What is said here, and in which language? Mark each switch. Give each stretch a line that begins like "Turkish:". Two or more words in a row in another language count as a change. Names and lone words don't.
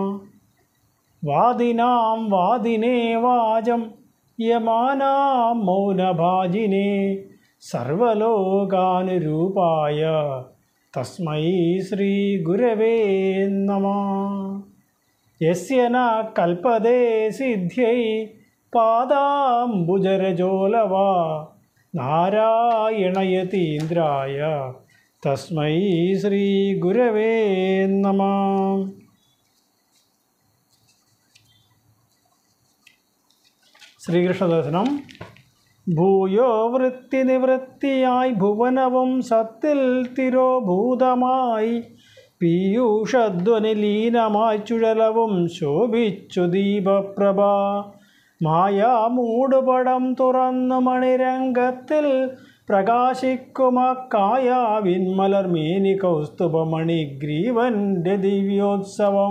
Sanskrit: वादिनां वादिने वाजं यमानां मौनभाजिने सर्वलोकानुरूपाय तस्मै श्री गुरवे नमः। यस्य न कल्पते सिद्ध्यै पादाम्बुजरजोलवा नारायणयतीन्द्राय तस्मै श्री गुरवे नमः।
Malayalam: ശ്രീകൃഷ്ണദർശനം. ഭൂയോ വൃത്തിനിവൃത്തിയായി ഭുവനവും സത്തിൽ തിരോഭൂതമായി പീയൂഷധ്വനിലീനമായി ചുഴലവും ശോഭിച്ചു ദീപപ്രഭ മായാമൂടുപടം തുറന്നു മണിരംഗത്തിൽ പ്രകാശിക്കുമക്കായാവിന്മലർമേനി കൗസ്തുഭമണിഗ്രീവന്റെ ദിവ്യോത്സവം.